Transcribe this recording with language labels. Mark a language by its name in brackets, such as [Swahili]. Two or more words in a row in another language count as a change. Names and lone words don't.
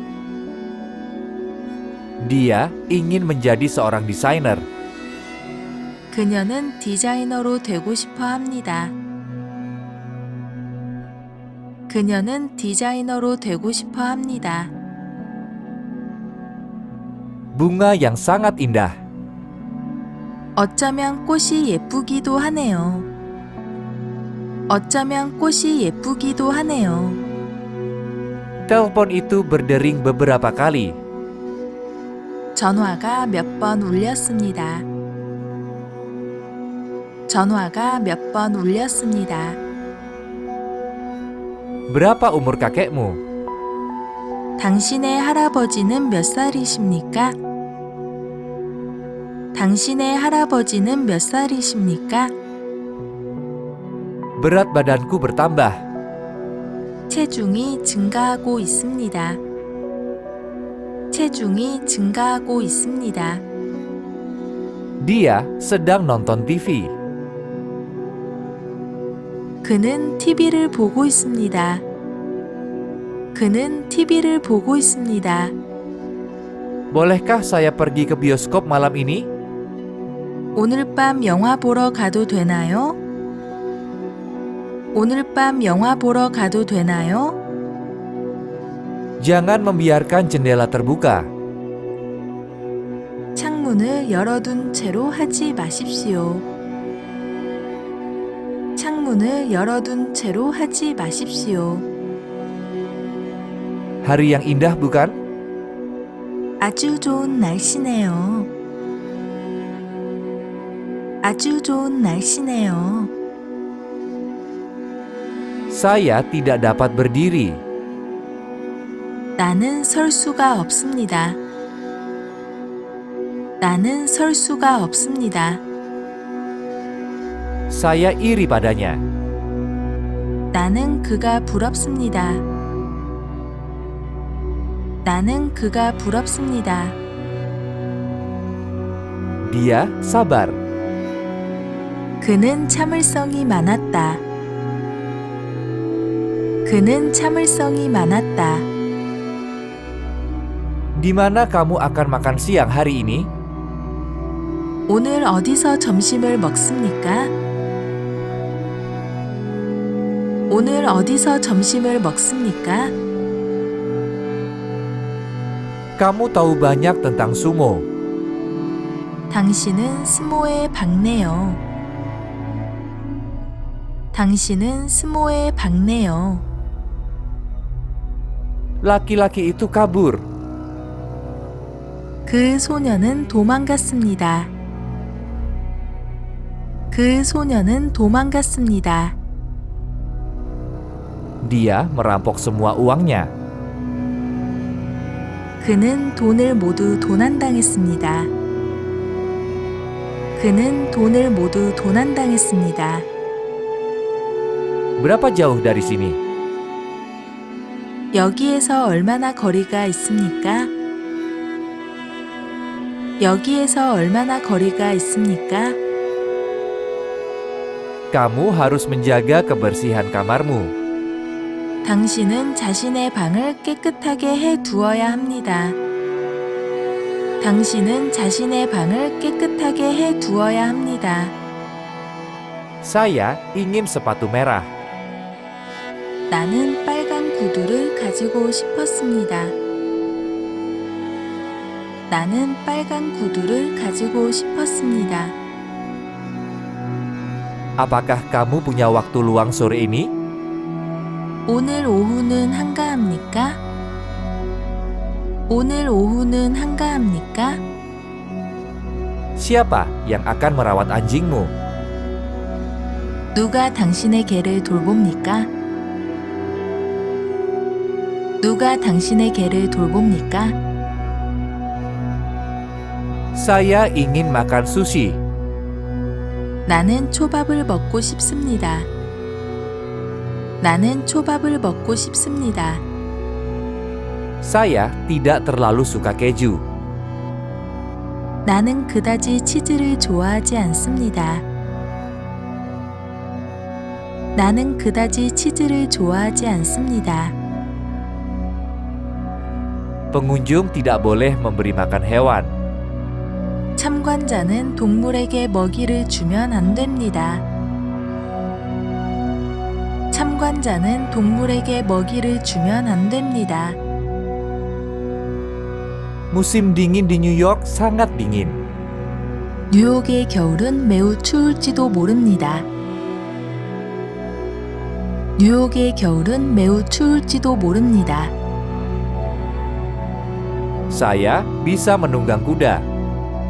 [Indonesian] Dia ingin menjadi seorang desainer. [Korean] 그녀는 디자이너로 되고 싶어 합니다. 그녀는 디자이너로 되고 싶어 합니다. [Indonesian] Bunga yang sangat indah. [Korean] 어쩌면 꽃이 예쁘기도 하네요. 어쩌면 꽃이 예쁘기도 하네요. [Indonesian] Telepon itu berdering beberapa kali. [Korean] 전화가 몇 번 울렸습니다. 전화가 몇 번 울렸습니다. [Indonesian] Berapa umur kakekmu? [Korean] 당신의 할아버지는 몇 살이십니까? 당신의 할아버지는 몇 살이십니까? [Indonesian] Berat badanku bertambah. [Korean] 체중이 증가하고 있습니다. 체중이 증가하고 있습니다. [Indonesian] Dia sedang nonton TV. [Korean] 그는 TV를 보고 있습니다. 그는 TV를 보고 있습니다. [Indonesian] Bolehkah saya pergi ke bioskop malam ini? [Korean] 오늘 밤 영화 보러 가도 되나요? 오늘 밤 영화 보러 가도 되나요? [Indonesian] Jangan membiarkan jendela terbuka. [Korean] 창문을 열어둔 채로 하지 마십시오. 창문을 열어둔 채로 하지 마십시오. [Indonesian] Hari yang indah bukan? [Korean] 아주 좋은 날씨네요. 아주 좋은 날씨네요. [Indonesian] Saya tidak dapat berdiri. [Korean] 나는 설 수가 없습니다. 나는 설 수가 없습니다. [Indonesian] Saya iri padanya. [Korean] 나는 그가 부럽습니다. 나는 그가 부럽습니다. [Indonesian] Dia sabar. [Korean] 그는 참을성이 많았다. 그는 참을성이 많았다. [Indonesian] Di mana kamu akan makan siang hari ini? [Korean] 오늘 어디서 점심을 먹습니까? 오늘 어디서 점심을 먹습니까? [Indonesian] Kamu tahu banyak tentang sumo. [Korean] 당신은 스모에 박네요. 당신은 스모에 박네요. [Indonesian] Laki-laki itu kabur. [Korean] 그 소녀는 도망갔습니다. 그 소녀는 도망갔습니다. [Indonesian] Dia merampok semua uangnya. [Korean] 그는 돈을 모두 도난당했습니다. 그는 돈을 모두 도난당했습니다. [Indonesian] Berapa jauh dari sini? [Korean] 여기에서 얼마나 거리가 있습니까? 여기에서 얼마나 거리가 있습니까? [Indonesian] Kamu harus menjaga kebersihan kamarmu. [Korean] 당신은 자신의 방을 깨끗하게 해 두어야 합니다. 당신은 자신의 방을 깨끗하게 해 두어야 합니다. [Indonesian] Saya ingin sepatu merah. [Korean] 나는 빨간 구두를 가지고 싶었습니다. 나는 빨간 구두를 가지고 싶었습니다. [Indonesian] Apakah kamu punya waktu luang sore ini? [Korean] 오늘 오후는 한가합니까? 오늘 오후는 한가합니까? [Indonesian] Siapa yang akan merawat anjingmu? [Korean] 누가 당신의 개를 돌봅니까? 누가 당신의 개를 돌봅니까? [Indonesian] Saya ingin makan sushi. [Korean] 나는 초밥을 먹고 싶습니다. 나는 초밥을 먹고 싶습니다. [Indonesian] Saya tidak terlalu suka keju. [Korean] 나는 그다지 치즈를 좋아하지 않습니다. 나는 그다지 치즈를 좋아하지 않습니다. [Indonesian] Pengunjung tidak boleh memberi makan hewan. [Korean] 참관자는 동물에게 먹이를 주면 안 됩니다. 참관자는 동물에게 먹이를 주면 안 됩니다. [Indonesian] Musim dingin di New York sangat dingin. [Korean] 뉴욕의 겨울은 매우 추울지도 모릅니다. 뉴욕의 겨울은 매우 추울지도 모릅니다. [Indonesian] Saya bisa menunggang kuda.